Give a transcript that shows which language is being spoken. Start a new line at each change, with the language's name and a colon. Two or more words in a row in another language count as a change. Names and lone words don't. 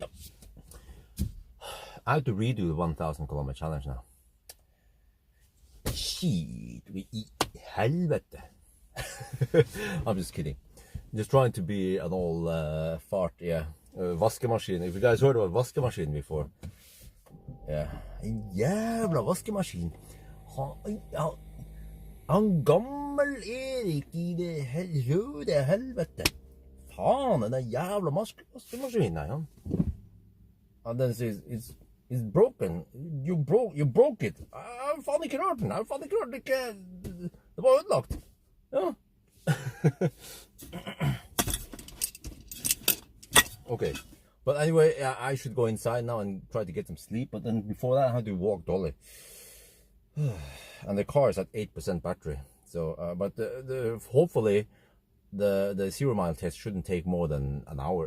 English: I have to redo the 1,000 kilometer challenge now.
Norwegian: Shit, i helvete.
English: I'm just kidding. Just trying to be an all fart, yeah. Vaskemaskin. If you guys heard about vaskemaskin before. Yeah.
Norwegian: En jävla vaskemaskin. Han gammel Erik i det røde helvete. Faen, den der jævla vaskemaskinen her, han.
English: And then says, it's broken. You broke it.
Norwegian: Jeg har faen ikke rørt den. Det var ødelagt. Ja.
English: Okay. But anyway, I should go inside now and try to get some sleep. But then before that, I have to walk Dolly. And the car is at 8% battery. So, but hopefully the 0 mile test shouldn't take more than an hour.